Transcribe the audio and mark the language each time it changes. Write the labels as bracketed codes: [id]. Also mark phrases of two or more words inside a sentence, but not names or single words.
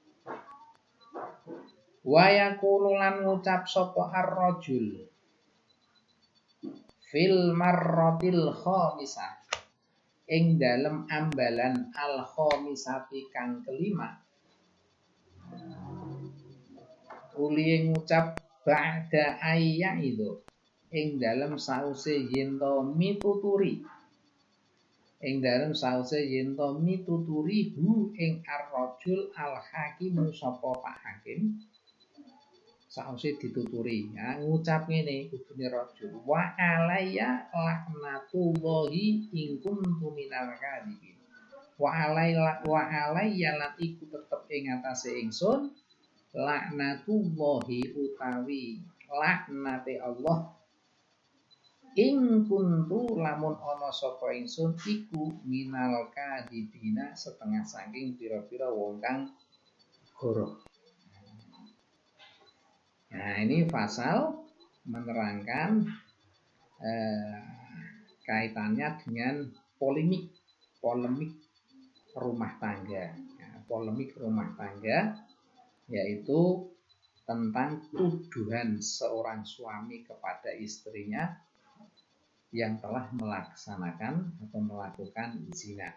[ar] ويقول [jv] lan ngucap sapa [ar] الرجل في المرة الخامسة [jv] ing dalem ambalan [ar] الخامسة [jv] kang kelima uli ngucap [ar] بعد أي [jv] itu ing dalem sause yen to mituturi hu ing [ar] الرجل الحاكم [jv] sapa Pak Hakim sause dituturi ya ngucap ngene kudune [ar] رجل وعلي لعنة الله إن كنت من الكاذبين وعلي [jv] lan iku tetep ing atase ingsun laknatullahi utawi laknate Allah ing kuntu lamun ana sapa ingsun iku [ar] من الكاذبين [jv] setengah saking pira-pira wong kang goroh. [id] Nah ini pasal menerangkan kaitannya dengan polemik rumah tangga. Ya, polemik rumah tangga yaitu tentang tuduhan seorang suami kepada istrinya yang telah melaksanakan atau melakukan zina.